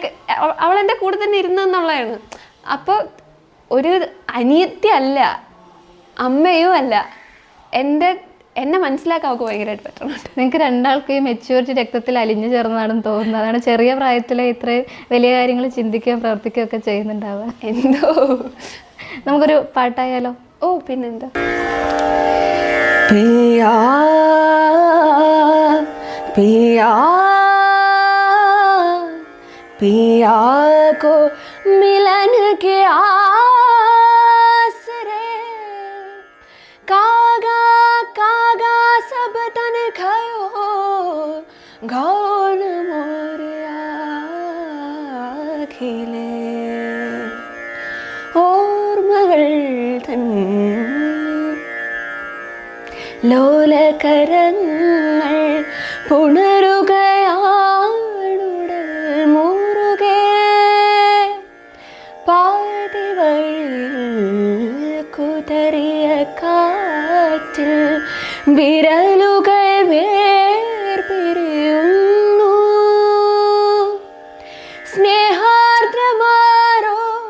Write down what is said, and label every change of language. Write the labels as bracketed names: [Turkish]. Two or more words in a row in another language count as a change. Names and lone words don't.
[Malayalam] അവളെൻ്റെ കൂടെ തന്നെ ഇരുന്നെന്നുള്ളതാണ്. അപ്പോൾ ഒരു അനിയത്തി അല്ല, അമ്മയും അല്ല, എന്നെ മനസ്സിലാക്കാൻ അവൾക്ക് ഭയങ്കരമായിട്ട് പറ്റുന്നുണ്ട്. നിങ്ങൾക്ക് രണ്ടാൾക്കും ഈ മെച്യൂരിറ്റി രക്തത്തിൽ അലിഞ്ഞു ചേർന്നതാണെന്ന് തോന്നുന്നത്. അതാണ് ചെറിയ പ്രായത്തിലെ ഇത്രയും വലിയ കാര്യങ്ങൾ ചിന്തിക്കുകയും പ്രവർത്തിക്കുകയും ഒക്കെ ചെയ്യുന്നുണ്ടാവുക. എന്തോ. നമുക്കൊരു പാട്ടായാലോ? ഓ പിന്നെന്താ. [Hindi] पिया पिया पिया को मिलन के आसरे कागा कागा सब तन खयो गौन मोरिया खिले और [Malayalam] मകൾ തൻ ലോലകരങ്ങൾ പുണരുകയാണുടൽ മുറുകെ പാതി വഴിയിൽ കുതറിയ കാറ്റിൽ വിരലുകൾ വേർപിരിയുന്നു സ്നേഹാർദ്രമാരോ